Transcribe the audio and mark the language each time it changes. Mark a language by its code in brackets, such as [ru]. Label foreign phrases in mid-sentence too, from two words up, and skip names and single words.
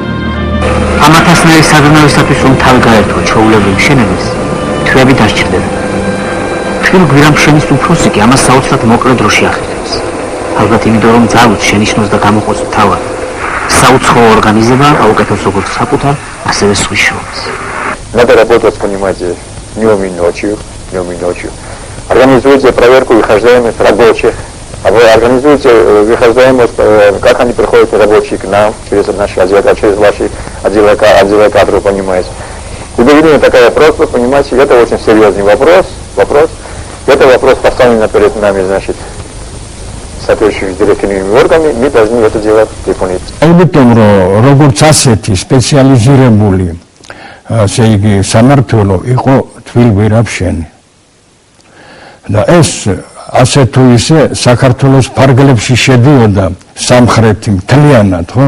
[ka] ამათასნაირი საზრუნავისათვის რომ თავი გაერთო ჩვეულებრივ მშენებელს, თვეები დასჭირდება. თბილ გვირაბმშენის უფროსი კი ამას საოცრად მოკლე დროში ახერხებს. ალბათ იმიტომ რომ ძალუც შენიშნოს და გამოყოს თავად საუცხოო ორგანიზება აუკეთოს როგორც საკუთარ, ასევე სხვის შრომას. [ru] Надо работать, понимаете, днем и ночью. Организуйте проверку выхождаемости рабочих. Организуйте выхождаемость, как они приходят рабочие к нам, через наши отделы, через ваши отделы кадров, понимаете. Удовлетворение такая просто, понимаете, это очень серьезный вопрос. Это вопрос поставлен перед нами, значит, соответствующими директивными органами, мы должны это делать выполнить. [ka] Ამიტომ რომ როგორც ასეთი სპეციალიზირებული ასე იგი სამართლო იყო თბილ გვირაბშენი. და ეს ასე თუ ისე საქართველოს ფარგლებში შედიოდა სამხრეთი მთლიანად, ხო?